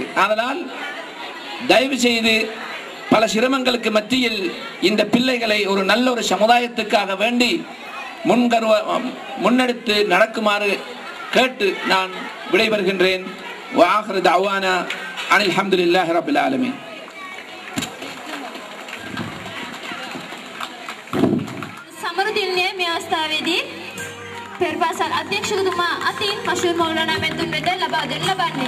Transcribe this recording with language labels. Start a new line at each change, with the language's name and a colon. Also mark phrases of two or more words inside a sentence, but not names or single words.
Tamil: அதனால் தயவு செய்து பல சிரமங்களுக்கு மத்தியில் இந்த பிள்ளைகளை ஒரு நல்ல ஒரு சமுதாயத்துக்காக வேண்டி முன்னெடுத்து நடக்குமாறு கேட்டு நான் விடைபெறுகின்றேன்.
Arabic: وآخر دعوانا أن الحمد لله رب العالمين.
Sinhala: සමරුදින්නේ මේ අවස්ථාවේදී පෙරපාසල් අධ්‍යක්ෂකතුමා අතින් මෂූර් මෞලානා මෙතුන් වෙත ලබා දෙන්න ලබන්නේ.